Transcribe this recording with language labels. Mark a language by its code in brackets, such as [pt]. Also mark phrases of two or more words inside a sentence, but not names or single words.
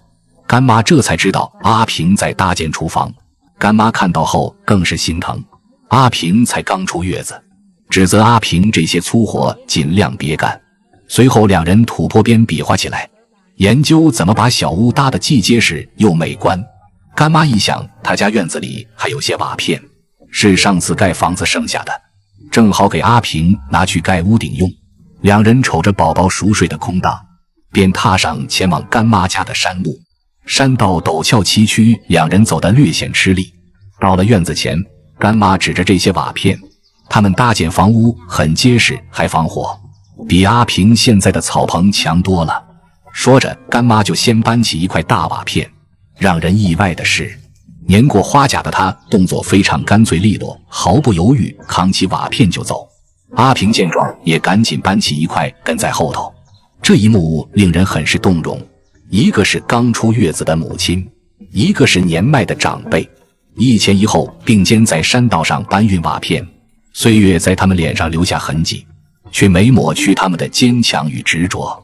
[zh] 乾媽這才知道阿平在搭建廚房。乾媽看到後更是心疼，阿平才剛出月子，指責阿平這些粗活盡量別幹。隨後兩人土坡邊比劃起來，研究怎麼把小屋搭得既結實又美觀。乾媽一想，他家院子裡還有些瓦片，是上次蓋房子剩下的，正好給阿平拿去蓋屋頂用。兩人瞅着寶寶熟睡的空檔，便踏上前往乾媽家的山路。山道陡峭崎嶇，兩人走得略顯吃力。到了院子前，乾媽指着這些瓦片，他們搭建房屋很結實，還防火，比阿平現在的草棚強多了。說着，乾媽就先搬起一塊大瓦片。讓人意外的是，年過花甲的她动作非常乾脆利落，毫不猶豫扛起瓦片就走。阿平見狀也趕緊搬起一塊跟在後頭。這一幕令人很是動容，一個是剛出月子的母親，一個是年邁的長輩，一前一後並肩在山道上搬運瓦片。歲月在他們臉上留下痕跡，卻沒抹去他们的堅強與執着。